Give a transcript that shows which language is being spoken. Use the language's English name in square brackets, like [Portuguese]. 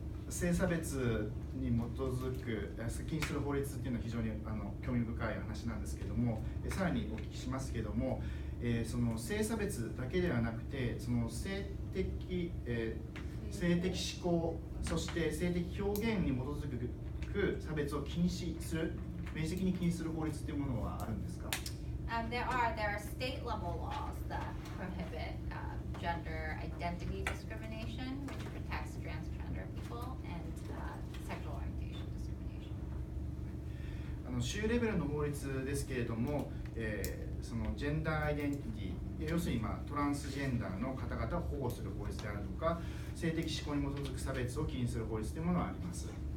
[Japanese] 性差別に基づく禁止する法律っていうのは非常に興味深い話なんですけども、さらにお聞きしますけども、その性差別だけではなくて、その性的指向、そして性的表現に基づく差別を禁止する、明示的に禁止する法律っていうものはあるんですか [English] ？There are state level laws that prohibit gender identity discrimination, which protects transgender people, and sexual orientation discrimination. [Japanese] 州レベルの法律ですけれども、そのジェンダーアイデンティティ、要するにトランスジェンダーの方々を保護する法律であるとか、性的指向に基づく差別を禁止する法律というものはあります。